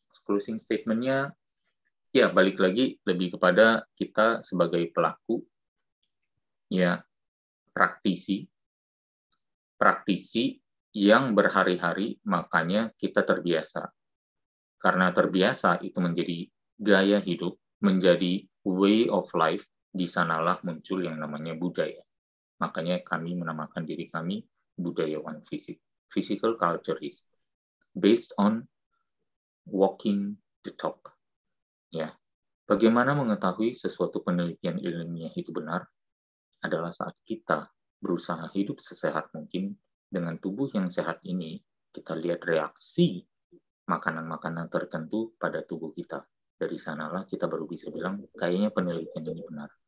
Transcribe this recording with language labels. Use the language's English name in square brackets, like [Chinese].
[Indonesian] Closing statement-nya, ya balik lagi lebih kepada kita sebagai pelaku, ya praktisi yang berhari-hari, makanya kita terbiasa. Karena terbiasa itu menjadi gaya hidup, menjadi [English] way of life, [Indonesian] di sanalah muncul yang namanya budaya. Makanya kami menamakan diri kami budayawan fisik. [English] Physical culture is based on walking the talk. [Indonesian] Ya, bagaimana mengetahui sesuatu penelitian ilmiah itu benar adalah saat kita berusaha hidup sesehat mungkin dengan tubuh yang sehat ini. Kita lihat reaksi makanan-makanan tertentu pada tubuh kita. Dari sanalah kita baru bisa bilang kayaknya penelitian ini benar.